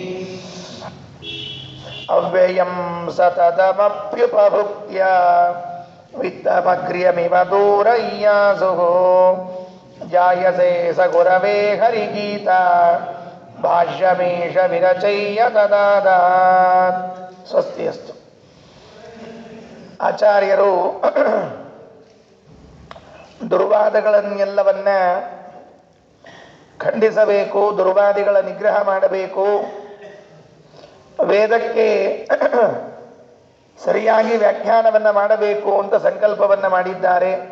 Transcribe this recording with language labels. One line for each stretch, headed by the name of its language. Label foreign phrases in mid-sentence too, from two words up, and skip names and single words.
Sanskrit: ಅವ್ಯಯಂ ಸತತಮಪ್ಯುಪಭುಕ್ತ್ಯ ವಿತ್ತಮಗ್ರ್ಯಮಿವ ದೂರಯ್ಯಾಸುಃ ಜಾಯಸೆ ಸ ಗುರವೇ ಹರಿಗೀತಾ ಭಾಷ್ಯಮೀಶ ವಿರಚಯ್ಯ ತದಾದಾತ್. ಸ್ವಸ್ತಿ ಅಸ್ತು.
Kannada: ಆಚಾರ್ಯರು ದುರ್ವಾದಗಳನ್ನೆಲ್ಲವನ್ನ ಖಂಡಿಸಬೇಕು, ದುರ್ವಾದಿಗಳ ನಿಗ್ರಹ ಮಾಡಬೇಕು, ವೇದಕ್ಕೆ ಸರಿಯಾಗಿ ವ್ಯಾಖ್ಯಾನವನ್ನು ಮಾಡಬೇಕು ಅಂತ ಸಂಕಲ್ಪವನ್ನು ಮಾಡಿದ್ದಾರೆ.